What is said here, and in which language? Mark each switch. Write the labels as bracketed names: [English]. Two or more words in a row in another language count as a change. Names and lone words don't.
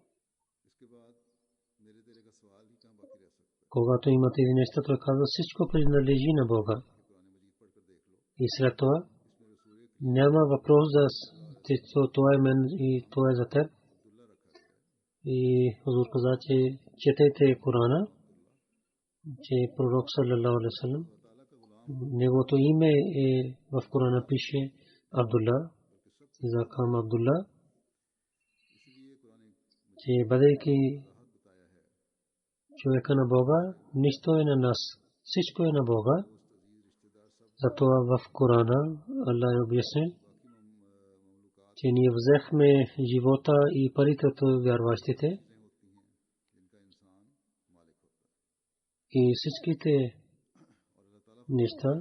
[Bulgarian] Когато имате един нещо, той казва, всичко принадлежи на Бога. И след това няма въпрос за това е мен и това е за теб. И Хузур каза, че четете Корана, че пророк [Arabic] صلى الله عليه وسلم, [Bulgarian] неговото име е в Корана пише Абдулла, Закам Абдулла, че бъдейки човека на Бога, нищо е на нас, всичко е на Бога. Затова в Корана Аллах е обяснил, че ние взехме живота и парите от вярващите и всичките неща.